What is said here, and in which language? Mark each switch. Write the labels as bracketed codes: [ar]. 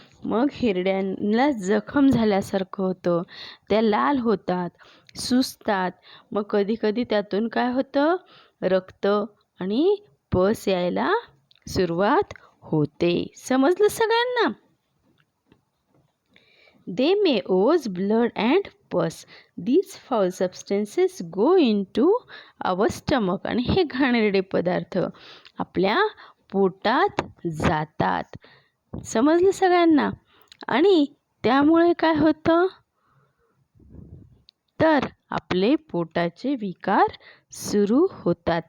[mr] मग हिरड्यांना जखम झाल्यासारखं होतं, त्या लाल होतात, सुजतात. मग कधी कधी त्यातून काय होतं, रक्त आणि पस यायला सुरुवात होते. समजलं सगळ्यांना? [en] They may ooze blood and pus. These foul substances go into our stomach. [mr] आणि हे घाणेरडे पदार्थ आपल्या पोटात जातात. समजलं सगळ्यांना? आणि त्यामुळे काय होतं तर आपले पोटाचे विकार सुरू होतात.